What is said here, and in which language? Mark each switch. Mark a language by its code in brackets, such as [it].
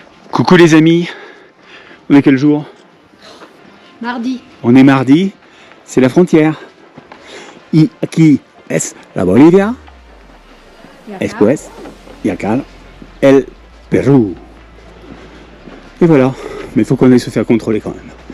[fr] Coucou les amis, on est quel jour? Mardi. On est mardi, c'est la frontière. [es] Y aquí es la Bolivia, después y acá el Pérou. [fr] Et voilà, mais il faut qu'on aille se faire contrôler quand même.